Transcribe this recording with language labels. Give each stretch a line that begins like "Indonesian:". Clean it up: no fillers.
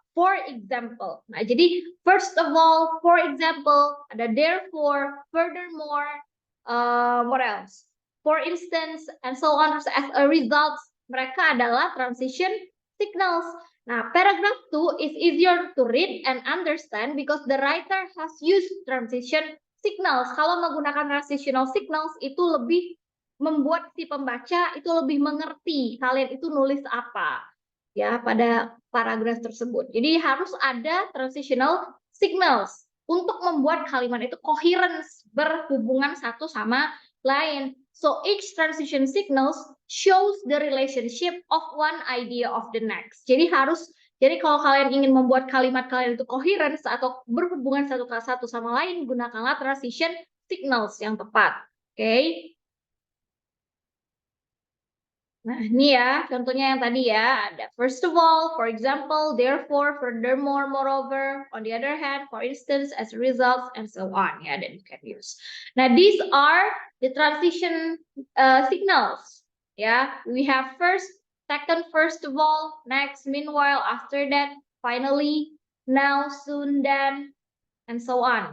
English: For example,
Indonesian: nah jadi
English: first of all, for example, ada therefore, furthermore, what else? For instance, and so on. As a result,
Indonesian: mereka adalah
English: transition signals. Nah, paragraph 2 is easier to read and understand because the writer has used transition signals.
Indonesian: Kalau menggunakan transitional signals itu lebih membuat si pembaca itu lebih mengerti kalian itu nulis apa ya pada paragraf tersebut. Jadi harus ada transitional signals untuk membuat kalimat itu coherence, berhubungan satu sama lain.
English: So each transition signals shows the relationship of one idea of the next.
Indonesian: Jadi kalau kalian ingin membuat kalimat kalian itu coherence atau berhubungan satu sama lain, gunakanlah transition signals yang tepat. Oke. Okay? Nah, ini ya contohnya yang tadi ya.
English: Ada first of all, for example, therefore, furthermore, moreover, on the other hand, for instance, as a result, and so on. Ya, that you can use. Nah, these are the transition signals. Ya, we have first, second, first of all, next, meanwhile, after that, finally, now, soon, then, and so on.